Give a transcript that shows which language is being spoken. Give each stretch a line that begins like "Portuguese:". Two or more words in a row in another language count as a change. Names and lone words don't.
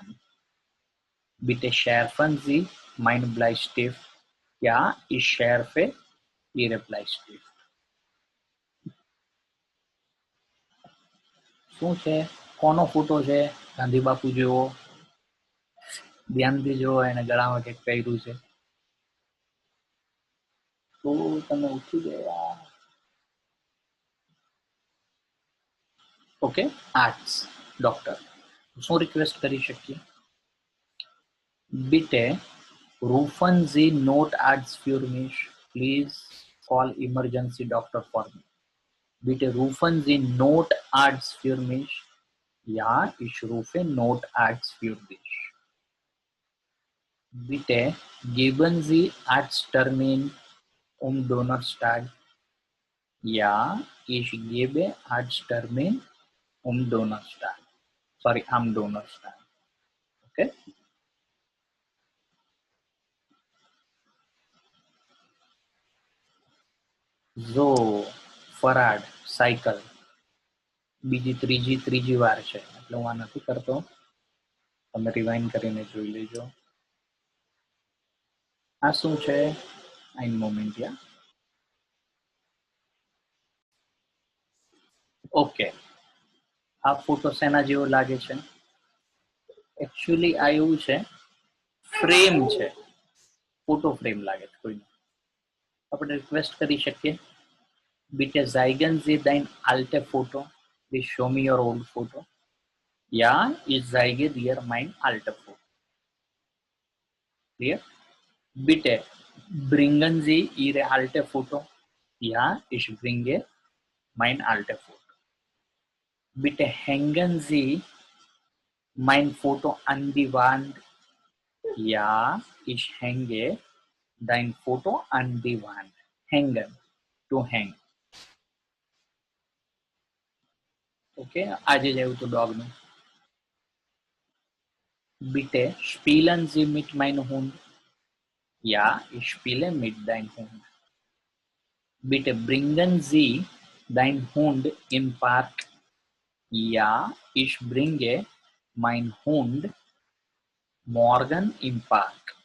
German: Bitte schärfen Sie meinen Bleistift. Ja, ich schärfe Ihre Bleistift.
Gujarati: શું છે? કોનો ફોટો છે? ગાંધી બાપુ જેવો. ધ્યાનથી જુઓ, એને ગળામાં કંઈક પહેર્યું છે. તો તમે ઉઠી ગયા. ઓકે, આર્ટ્સ ડોક્ટર. શું રિક્વેસ્ટ કરી શકીએ?
German: Bitte rufen Sie Notarzt für mich.
English: Please call emergency doctor for me.
German: Bitte rufen Sie Notarzt für mich. Ja, ich rufe Notarzt für dich. Bitte geben Sie Arzttermin Donnerstag. Ja, ich gebe Arzttermin Donnerstag. Sorry, am Donnerstag. Okay.
Gujarati: ઝો ફરાડ સાયકલ ત્રીજી વાર છે, એટલે હું આ નથી કરતો. તમે રિવાઇન્ડ કરીને જોઈ લેજો. આ શું છે?
German: Ein Moment.
Gujarati: યા ઓકે, આ ફોટો શેના જેવો લાગે છે? એકચ્યુઅલી આ એવું છે, ફ્રેમ છે,
English: photo frame
Gujarati: લાગે છે કોઈનો. આપણે રિક્વેસ્ટ કરી શકીએ,
German: Bitte zeigen Sie dein alte Foto.
English: Please show me your old photo.
German: Ja, ich zeige dir mein alte Foto.
English: Clear?
German: Bitte bringen Sie Ihre alte Foto. Ja, ich bringe mein alte Foto. Bitte hängen Sie mein Foto an die Wand. Ja, ich hänge dein Foto an die Wand. Hängen,
English: to hang.
Gujarati: Okay, આજે જ આવ્યું હતું ડોગનું.
German: Bitte spielen Sie mit meinem Hund. Ja, ich spiele mit deinem Hund. Bitte bringen Sie deinen Hund im Park. Ja, ich bringe meinen Hund morgen im Park.